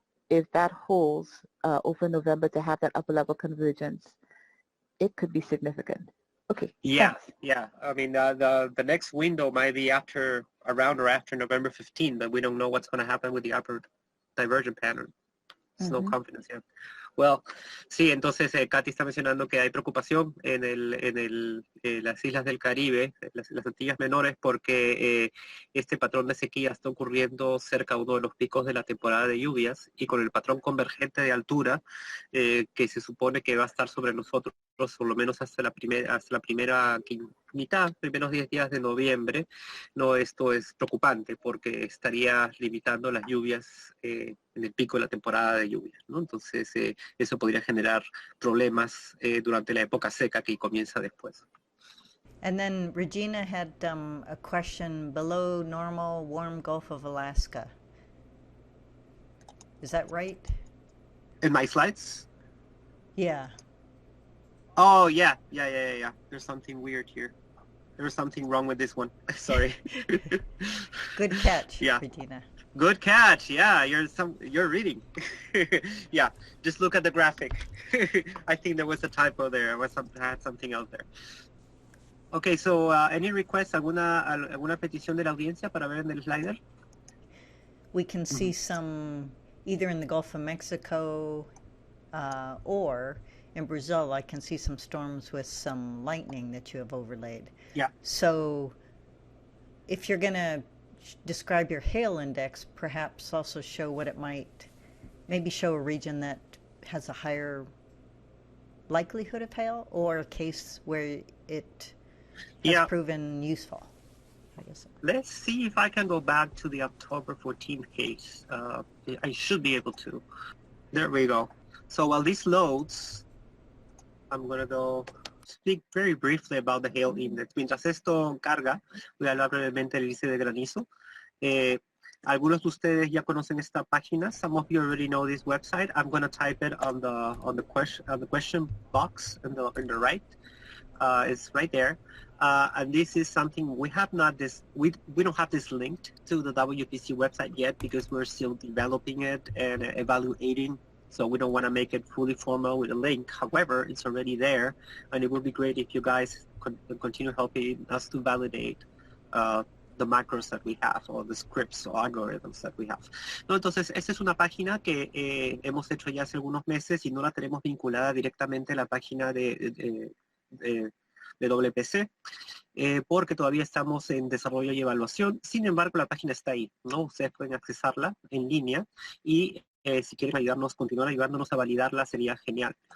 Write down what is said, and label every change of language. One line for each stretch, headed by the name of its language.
English: If that holds over November to have that upper level convergence, it could be significant. Okay. Yeah, Thanks. yeah. I mean, the next window might be around or after November 15, but we don't know what's going to happen with the upper divergent pattern. There's no confidence yet. Well,
Spanish: sí, entonces Katy está mencionando que hay preocupación en las islas del Caribe, las Antillas Menores, porque este patrón de sequía está ocurriendo cerca de uno de los picos de la temporada de lluvias y con el patrón convergente de altura que se supone que va a estar sobre nosotros por lo menos hasta la primera mitad, primeros 10 días de noviembre. No, esto es preocupante porque estaría limitando las lluvias en el pico de la temporada de lluvias, ¿no? Entonces eso podría generar problemas durante la época seca que comienza después.
English: And then Regina had a question below normal warm Gulf of Alaska. Is that right? In my slides? Yeah. Oh, yeah. There's something weird here. There's something wrong with this one. Sorry. Good catch, Yeah. Regina. Good catch. Yeah, you're reading. Yeah, just look at the graphic. I think there was a typo there. I had something else there. Okay, so any requests,
Spanish: alguna petición de la audiencia para ver en el slider?
English: We can see some either in the Gulf of Mexico or in Brazil. I can see some storms with some lightning that you have overlaid. Yeah. So if you're going to describe your hail index, perhaps also show what it might, maybe show a region that has a higher likelihood of hail or a case where it has proven useful. I guess. Let's see if I can go back to the October 14th case. I should be able to. There we go. So while this loads, I'm going to go speak very briefly about the hail index.
Spanish: Mientras esto carga, voy a hablar brevemente del índice de granizo. Algunos de ustedes ya conocen esta página.
English: Some of you already know this website. I'm going to type it on the question box on the right. It's right there. And this is something we have not we don't have this linked to the WPC website yet because we're still developing it and evaluating. So we don't want to make it fully formal with a link. However, it's already there, and it would be great if you guys continue helping us to validate the macros that we have, or the scripts or algorithms that we have.
Spanish: No, entonces, esta es una página que hemos hecho ya hace algunos meses y no la tenemos vinculada directamente a la página de WPC. Porque todavía estamos en desarrollo y evaluación. Sin embargo, la página está ahí, ¿no? Ustedes pueden accesarla en línea y si quieren continuar ayudándonos a validarla, sería genial.